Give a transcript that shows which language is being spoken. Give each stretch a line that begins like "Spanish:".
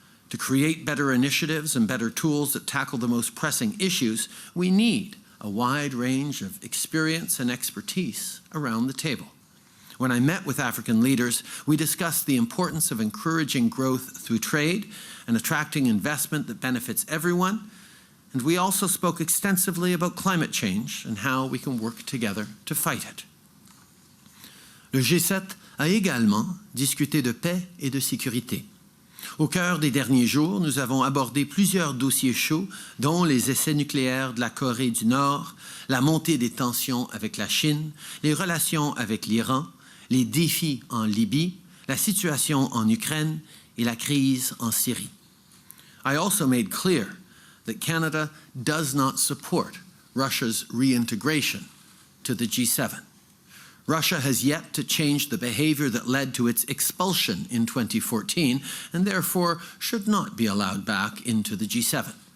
English: To create better initiatives and better tools that tackle the most pressing issues, we need a wide range of experience and expertise around the table. When I met with African leaders, we discussed the importance of encouraging growth through trade and attracting investment that benefits everyone, and we also spoke extensively about climate change and how we can work together to fight it.
French: Le G7 a également discuté de paix et de sécurité. Au cœur des derniers jours, nous avons abordé plusieurs dossiers chauds, dont les essais nucléaires de la Corée du Nord, la montée des tensions avec la Chine, les relations avec l'Iran, les défis en Libye, la situation en Ukraine et la crise en Syrie.
English: I also made clear that Canada does not support Russia's reintegration to the G7. Russia has yet to change the behavior that led to its expulsion in 2014 and therefore should not be allowed back into the G7.